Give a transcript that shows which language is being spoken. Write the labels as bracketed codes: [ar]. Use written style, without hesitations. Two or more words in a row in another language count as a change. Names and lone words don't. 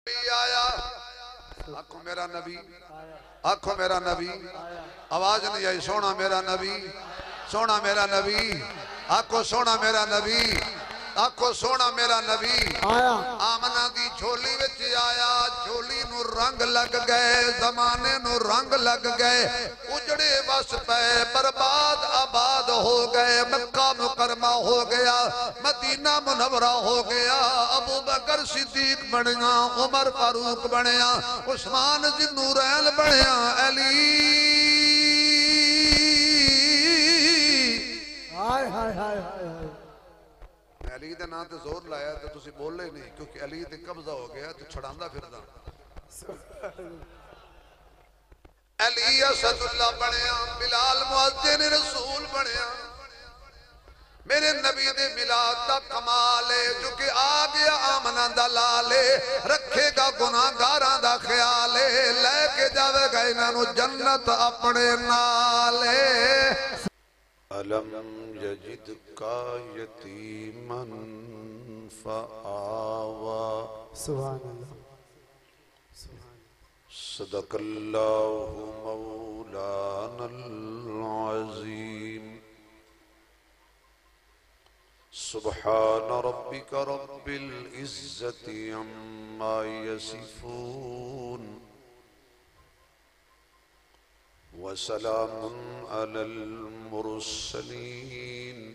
[pa] نبی آیا، آنکھو میرا نبی، آنکھو میرا نبی، [ur] آواز نہیں آئی، [pa] سونا میرا نبی، سونا میرا نبی، آنکھو سونا میرا نبی، آنکھو سونا میرا نبی آمنہ دی جھولی وچ آیا، جھولی نو رنگ لگ گئے، زمانے نو رنگ لگ گئے، اجڑے بس پہ برباد آباد ہو گئے، مکہ مکرمہ ہو گیا، مدینہ منورہ ہو گیا، ابو بکر صدیق بنیا، عمر فاروق بنیا، عثمان ذی النورین بنیا، علی علی دے نام تے زور لایا تو تسی بولے نہیں، کیونکہ علی تے قبضہ ہو گیا تو چھڑاندہ پھر دا علی اسد اللہ بنیا، بلال مؤذن رسول بنیا، میرے نبی دے ملاد دا کمال ہے جو کہ آ گیا آمنہ دا لالے، رکھے گا گناہگاراں دا خیال ہے، لے کے جاوے گا انہوں جنت اپنے نالے۔ [ar] ألم يجدك يتيما فآوى سبحان اللہ صدق الله مولانا العظيم سبحان ربك رب العزة عما يصفون وسلام على المرسلين